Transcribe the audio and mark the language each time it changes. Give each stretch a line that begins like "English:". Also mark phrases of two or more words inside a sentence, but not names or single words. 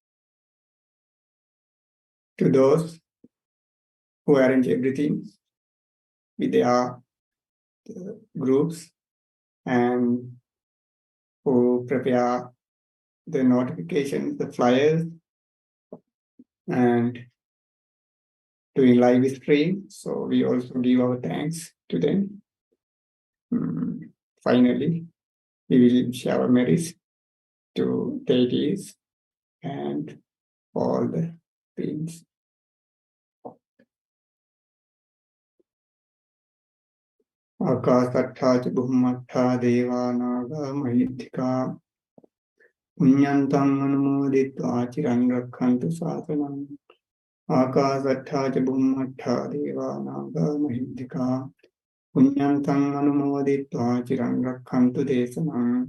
English: to those who arrange everything with their groups and who prepare the notifications, the flyers, and doing live stream. So we also give our thanks to them. Finally, we will share our merits to deities and all the beings.
Pali: Akasattha ca Bhummattha Devanaga Mahitthika Punyantang Anumoditva Chiran Rakkhantu Sasanam. Akasattha ca Bhummattha Devanaga Mahitthika Punyantang Anumoditva Chiran Rakkhantu Desanam.